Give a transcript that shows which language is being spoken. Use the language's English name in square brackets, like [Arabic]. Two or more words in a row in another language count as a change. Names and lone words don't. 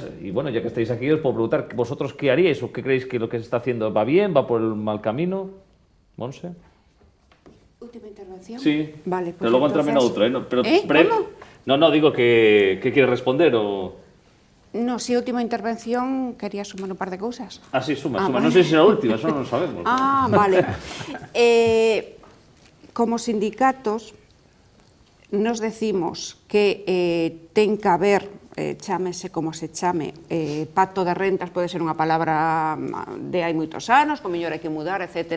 [Spanish] Y bueno, ya que estáis aquí, os puedo preguntar, ¿vosotros qué haríais o qué creéis que lo que se está haciendo va bien, va por el mal camino? Monse. ¿Última intervención? Sí, Vale, pues pero luego entrame en otra, ¿eh? No, pero ¿cómo? No, digo que quieres responder o... No, si última intervención, quería sumar un par de cosas. Ah, sí, suma. Vale. No sé si será la última, eso no lo sabemos. Ah, vale. [Galician] Como sindicatos, [Spanish] nos decimos [Galician] que ten que haber, chámese como se chame, pacto de rentas pode ser unha palabra de hai moitos anos, con mellor hai que mudar, etc.